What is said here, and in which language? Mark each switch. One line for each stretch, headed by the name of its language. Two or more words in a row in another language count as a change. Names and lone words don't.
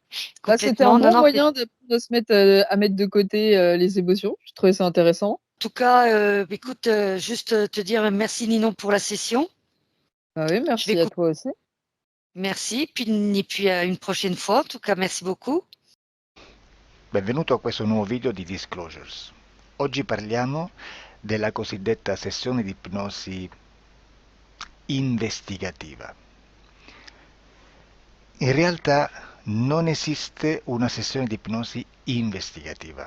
French: Bah, c'était un complètement. Non, bon non, c'est moyen d'apprendre à mettre de côté, les émotions. Je trouvais ça intéressant. en tout cas, écoute, juste, te dire merci Ninon pour la session. Bah oui, Je vais merci à couper toi aussi. Merci, et puis à une prochaine fois. En tout cas, merci beaucoup.
Italian: Benvenuto a questo nuovo video di Disclosures. Oggi parliamo della cosiddetta sessione di ipnosi investigativa. In realtà non esiste una sessione di ipnosi investigativa.